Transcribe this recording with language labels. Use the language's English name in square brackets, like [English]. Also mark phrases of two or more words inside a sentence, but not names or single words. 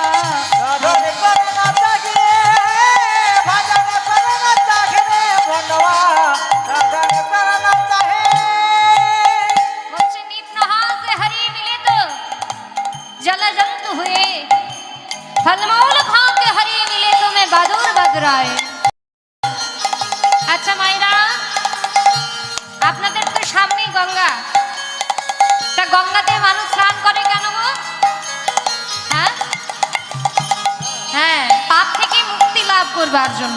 [Hindi] साधन करना चाहे, भजन करना चाहे मनवा, साधन करना चाहे। बच्चे नित नहा से हरि मिले तो जल जंतु हुए, फलमूल खा के हरि मिले तो मैं बदूर बदराए। [Bangla] আচ্ছা মায়েরা, আপনাদের তো সামনেই গঙ্গা, তা গঙ্গাতে মানুষ স্নান করে কেন গো? হ্যাঁ হ্যাঁ, পাপ থেকে মুক্তি লাভ করবার জন্য।